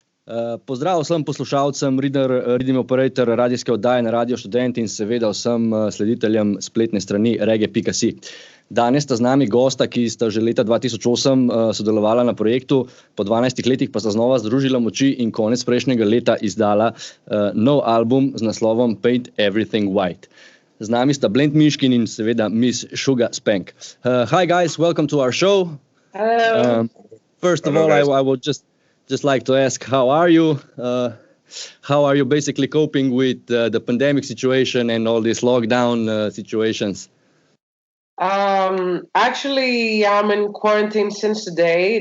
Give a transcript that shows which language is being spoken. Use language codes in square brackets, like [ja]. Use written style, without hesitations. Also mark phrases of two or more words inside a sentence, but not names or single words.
[sl] Pozdrav vsem poslušalcem RiddimOperator radijske oddaje na Radio Študent in seveda vsem slediteljem spletne strani Reggae.Si. Danes sta z nami gosta, ki sta že leta 2008 sodelovala na projektu, po 12 letih pa sta znova združila moči in konec prejšnjega leta izdala nov album z naslovom Paint Everything White. Z nami sta Blend Mishkin in seveda Miss SugahSpank. [en] Hi guys, welcome to our show. Hello. First of all, I would just like to ask, how are you? How are you basically coping with the pandemic situation and all these lockdown situations? Actually, I'm in quarantine since today.